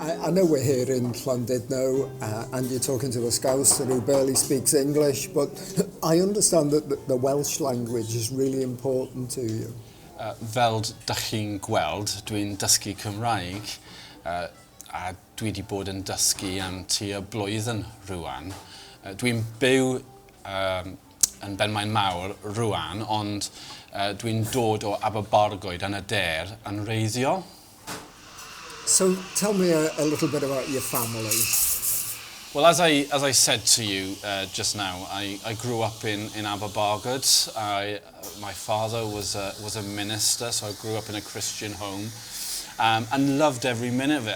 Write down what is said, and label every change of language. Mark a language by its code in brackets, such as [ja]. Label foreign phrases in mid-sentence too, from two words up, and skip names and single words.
[en] I know we're here in Llandudno and you're talking to a Scouser who barely speaks English, but I understand that the Welsh language is really important to you. [cy] Fel dach chi'n gweld, dwi'n dysgu Cymraeg a dwi wedi bod yn dysgu am tua blwyddyn rwan. Dwi'n byw yn Benmaen Mawr rwan, ond dwi'n dod o Aberbargoed yn y Der yn reiddiol. [en] So tell me a little bit about your family. Well, as I said to you just now, I grew up in Aberbargoed. My father was a minister, so I grew up in a Christian home and loved every minute of it.